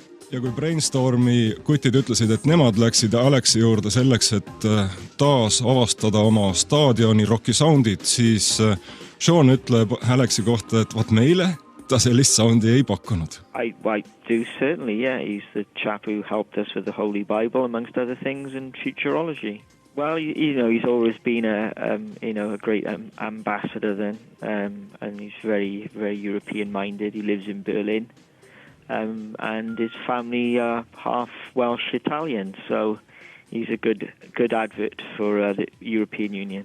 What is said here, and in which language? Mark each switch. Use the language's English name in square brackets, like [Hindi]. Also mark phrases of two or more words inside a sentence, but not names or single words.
[Estonian] Ja kui Brainstormi kutid ütlesid, et nemad läksid Alexi juurde selleks, et taas avastada oma staadioni Rocki soundid, siis Sean ütleb Alexi kohta, et vaat meile ta sellist soundi ei pakkunud. [English] I do certainly, yeah. He's the chap who helped us with the Holy Bible, amongst other things, and futurology. Well, he's always been a great ambassador then, and he's very, very European-minded. He lives in Berlin, and his family are half Welsh-Italian, so he's a good advert for the European Union.